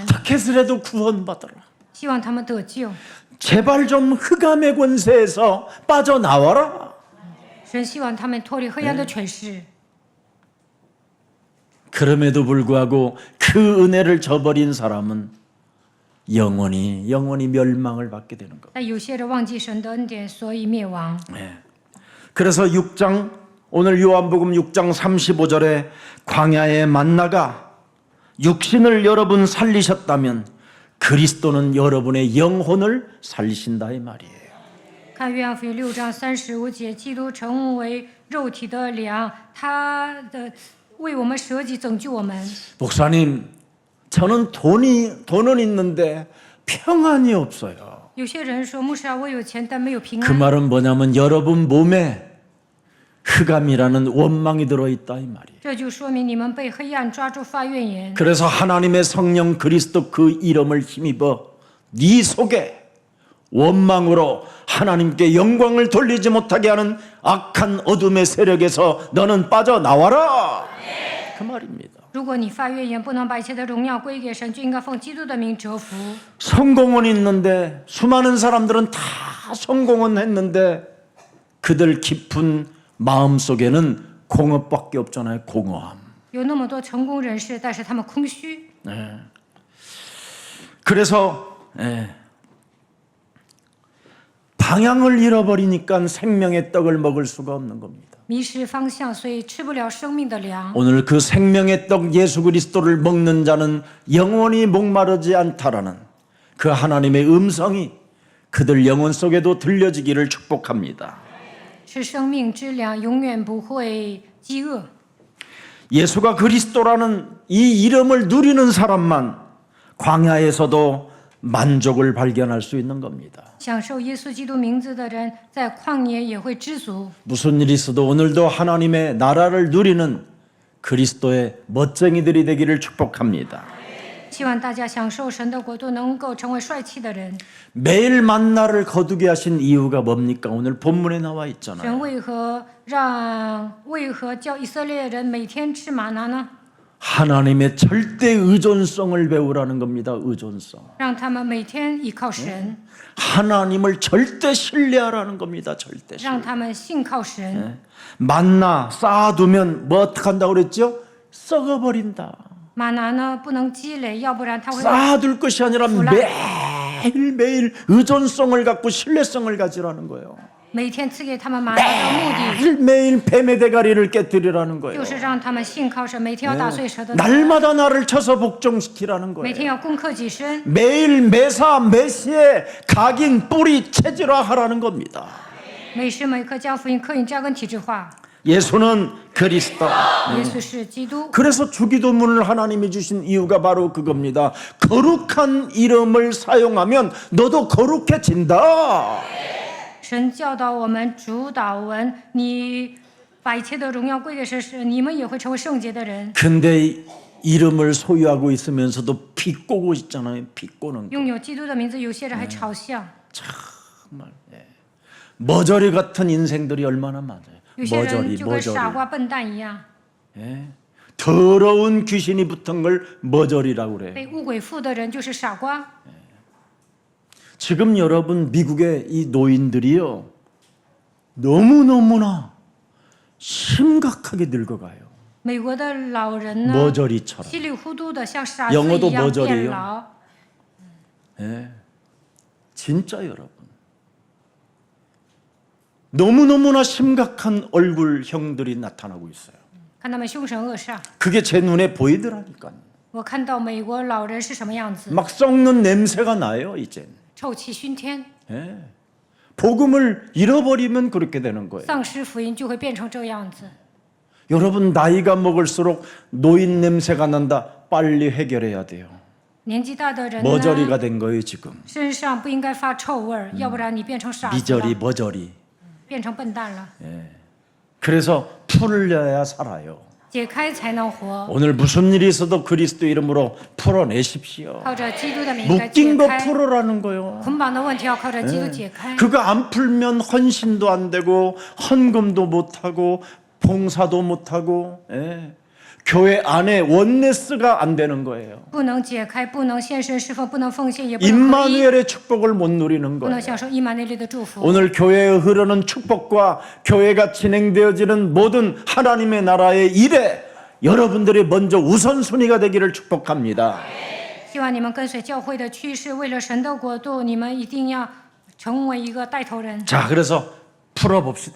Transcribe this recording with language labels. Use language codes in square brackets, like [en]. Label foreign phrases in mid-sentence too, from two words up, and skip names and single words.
[ko] 어떻게 해서라도 구원받아라. [zh] 希望他们得救。 [ko] 제발 좀 흑암의 권세에서 빠져나와라. [zh] 神希望他们脱离黑暗的权势。 [ko] 그럼에도 불구하고 그 은혜를 저버린 사람은 영원히 멸망을 받게 되는 것. [zh] 但有些人忘记神的恩典，所以灭亡。 [ko] 그래서 6장 오늘 요한복음 6장 35절에 광야의 만나가 육신을 여러분 살리셨다면 그리스도는 여러분의 영혼을 살리신다 이 말이에요. [zh] 看约翰福音6章35节，基督成为肉体的粮，他的为我们舍己，拯救我们。 [ko] 목사님, 저는 돈은 있는데 평안이 없어요. [zh] 有些人说，牧师啊，我有钱，但没有平 [ko] 그 [zh] 安。 [ko] 말은 뭐냐면 여러분 몸에 흑암이라는 원망이 들어있다 이 말이에요. [zh] 这就说明你们被黑暗抓住发怨言。 [ko] 그래서 하나님의 성령 그리스도 그 이름을 힘입어 네 속에 원망으로 하나님께 영광을 돌리지 못하게 하는 악한 어둠의 세력에서 너는 빠져나와라. 그 말입니다. [zh] 如果你发怨言，不能把一切的荣耀归给神，就应该奉基督的名折服。 [ko] 성공은 있는데 수많은 사람들은 다 성공은 했는데 그들 깊은 마음속에는 공허밖에 없잖아요. 공허함. [zh] 有那么多成功人士，但是他们空虚。 [ko] 그래서 방향을 잃어버리니까 생명의 떡을 먹을 수가 없는 겁니다. [zh] 迷失方向，所以吃不了生命的粮。 [ko] 오늘 그 생명의 떡 예수 그리스도를 먹는 자는 영원히 목마르지 않다라는 그 하나님의 음성이 그들 영혼 속에도 들려지기를 축복합니다. [zh] 吃生命之粮，永远不会饥饿。 [ko] 예수가 그리스도라는 이 이름을 누리는 사람만 광야에서도 만족을 발견할 수 있는 겁니다. [zh] 享受耶稣基督名字的人，在旷野也会知足。 [ko] 무슨 일이 있어도 오늘도 하나님의 나라를 누리는 그리스도의 멋쟁이들이 되기를 축복합니다. [zh] 希望大家享受神的国度，能够成为帅气的人。 [ko] 매일 만나를 거두게 하신 이유가 뭡니까? 오늘 본문에 나와 있잖아요. [zh] 神为何叫以色列人每天吃玛拿呢？ [ko] 하나님의 절대 의존성을 배우라는 겁니다. 의존성. [zh] 让他们每天依靠神， [ko] 하나님을 절대 신뢰하라는 겁니다. 절대. [zh] 让他们信靠神。 [ko] 만나 쌓아두면 뭐 어떻게 한다고 그랬죠? 썩어버린다. [zh] 玛拿呢不能积累，要不然它会 [ko] 쌓아둘 것이 아니라 매일매일 의존성을 갖고 신뢰성을 가지라는 거예요. [zh] 每天赐给他们玛拿的目的， [ko] 매일매일 뱀의 대가리를 깨뜨리라는 거예요. [zh] 就是让他们信靠神，每天要打碎蛇的头， [ko] 날마다 나를 쳐서 복종시키라는 [zh] 每 [ko] 거예요. [zh] 天要攻克己身， [ko] 매일 매사 매시에 각인 뿌리 체질화하라는 겁니다. [zh] 每时每刻将福音刻印扎根体制化。 [ko] 예수는 그리스도. [zh] 耶稣是基督， [ko] 그래서 주기도문을 하나님이 주신 이유가 바로 그겁니다. 거룩한 이름을 사용하면 너도 거룩해진다. [zh] 神教导我们主祷文，你把一切的荣耀归给神，你们也会成为圣洁的人。 [ko] 근데 이름을 소유하고 있으면서도 비꼬고 있잖아요. 비꼬는 거. [zh] 拥有基督的名字，有些人还嘲笑， [ko] 정말 머저리 같은 인생들이 얼마나 많아요. [zh] 有些人 [ko] 머저리 [zh] 就跟傻 [ko] 머저리. [zh] 瓜、笨蛋一样， [ko] 더러운 귀신이 붙은 걸 머저리라고 그래요. [zh] 被污鬼附的人就是傻瓜。 [ko] 지금 여러분 미국의 이 노인들이요. 너무너무나 심각하게 늙어가요. [zh] 美国的老人呢， [ko] 머저리처럼. [zh] 稀里糊涂的像傻子 [ko] 영어도 [zh] 一样 [ko] 머저리요 [zh] 变老。 [ko] 진짜 여러분. 너무너무나 심각한 얼굴형들이 나타나고 있어요. [zh] 看他们凶神恶煞， [ko] 그게 제 눈에 보이더라니까요. [zh] 我看到美国老人是什么样子， [ko] 막 썩는 냄새가 나요, 이젠. [zh] 臭气熏天， [ko] 복음을 잃어버리면 그렇게 되는 거예요. [zh] 丧失福音就会变成这样子。 [ko] 여러분 나이가 먹을수록 노인 냄새가 난다. 빨리 해결해야 돼요. [zh] 年纪大的人呢， [ko] 머저리가 된 거예요, 지금. [zh] 身上不应该发臭味儿，要不然你变成傻子 [ko] 미저리 [zh] 了， [ko] 머저리. [zh] 变成笨蛋了。 [ko] 그래서 풀려야 살아요. [zh] 解开才能活， [ko] 오늘 무슨 일이 있어도 그리스도 이름으로 풀어내십시오. [zh] 靠着基督的名该 [ko] 묶인 [zh] 解 [ko] 거 [zh] 开， [ko] 풀어라는 거요. [zh] 捆绑的问题要靠着基督解开。 [ko] 그거 안 풀면 헌신도 안 되고 헌금도 못 하고 봉사도 못 하고 교회 안에 원네스가 안 되는 거예요. [zh] 不能解开，不能献身侍奉，不能奉献，也不能合一， [ko] 임마누엘의 축복을 못 누리는 [zh] 不能 [ko] 거예요. [zh] 享受以马内利的祝福。 [ko] 오늘 교회에 흐르는 축복과 교회가 진행되어지는 모든 하나님의 나라의 일에 여러분들이 먼저 우선순위가 되기를 축복합니다. [zh] 希望你们跟随教会的趋势，为了神的国度，你们一定要成为一个带头人。 [ko] 자, 그래서 풀어봅시다.